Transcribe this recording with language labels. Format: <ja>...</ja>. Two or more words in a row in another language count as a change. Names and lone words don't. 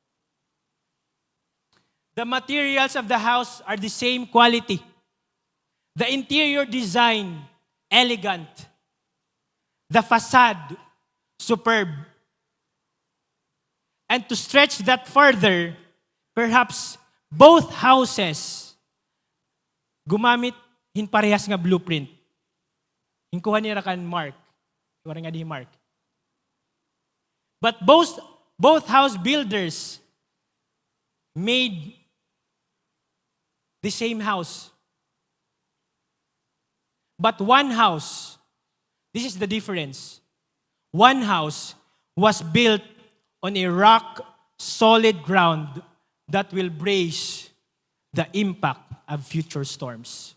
<en>The materials of the house are the same quality. The interior design, elegant. The facade, superb. And to stretch that further, perhaps both houses</en> <war>gumamit hin parehas nga blueprint. Hinkuha niya kan Mark. Iwara nga di Mark.</war> <en>But both house builders made the same house. But one house, this is the difference. One house was built on a rock solid ground that will brace the impact of future storms.</en>